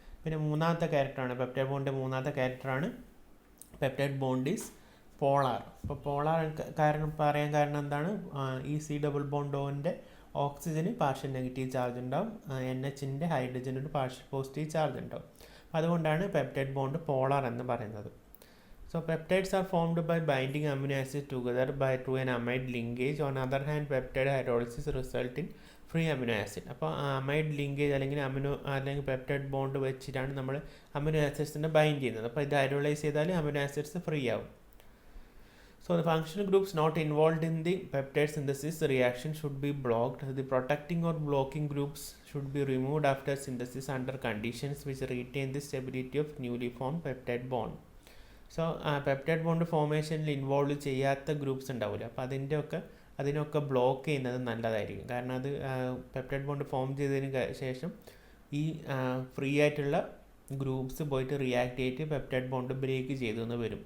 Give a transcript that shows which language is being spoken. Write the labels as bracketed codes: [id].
[ml] പിന്നെ മൂന്നാമത്തെ ക്യാരക്ടറാണ് പെപ്റ്റൈഡ് ബോണ്ടിൻ്റെ മൂന്നാമത്തെ ക്യാരക്ടറാണ് [en] Peptide bond is polar. [ml] അപ്പോൾ പോളാർ പറയാൻ കാരണം എന്താണ്? ഈ C ഡബിൾ ബോണ്ടോൻ്റെ ഓക്സിജന് പാർഷ്യൽ നെഗറ്റീവ് ചാർജ് ഉണ്ടാവും, NHൻ്റെ ഹൈഡ്രജന് ഒരു പാർഷ്യൽ പോസിറ്റീവ് ചാർജ് ഉണ്ടാവും. അതുകൊണ്ടാണ് പെപ്റ്റൈഡ് ബോണ്ട് പോളാർ എന്ന് പറയുന്നത്. [en] So peptides are formed by binding amino acids together through an amide linkage. On the other hand, peptide hydrolysis result in free amino acid. [ml] അപ്പോൾ amide linkage അല്ലെങ്കിൽ peptide bond വെച്ചിട്ടാണ് നമ്മൾ amino ആസിഡ്സിനെ bind ചെയ്യുന്നത്. അപ്പോൾ ഇത് hydrolyse ചെയ്താൽ amino acids free ആവും. [en] So the functional groups not involved in the peptide synthesis reaction should be blocked. The protecting or blocking groups should be removed after synthesis under conditions which retain the stability of newly formed peptide bond. [ml] So peptide bond ഫോർമേഷനിൽ involve ചെയ്യാത്ത groups ഉണ്ടാവില്ല. അപ്പോൾ അതിനൊക്കെ block ചെയ്യുന്നത് നല്ലതായിരിക്കും. കാരണം അത് peptide bond form ചെയ്തതിന് ശേഷം ഈ ഫ്രീ ആയിട്ടുള്ള ഗ്രൂപ്പ്സ് പോയിട്ട് റിയാക്ട് ചെയ്തിട്ട് പെപ്റ്റൈഡ് ബോണ്ട് ബ്രേക്ക് ചെയ്തു എന്ന് വരും.